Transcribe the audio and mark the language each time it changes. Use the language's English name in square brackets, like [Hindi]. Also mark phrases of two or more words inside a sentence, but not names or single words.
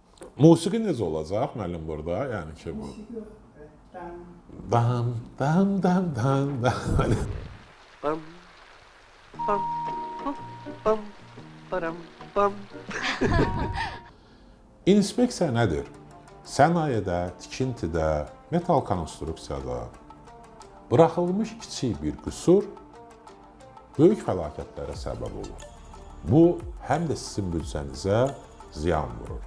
[Azerbaijani] Musiqi necə olacaq müəllim burada? Yəni ki bu. Dam dam dam dam dam. Bam, bam, bam, bam, baram, bam. İnspeksiya nədir? Sənayedə, tikintidə, metal konstruksiyada buraxılmış kiçik bir qüsur böyük fəlakətlərə səbəb olur. Bu, həm də sizin büdcənizə ziyan vurur.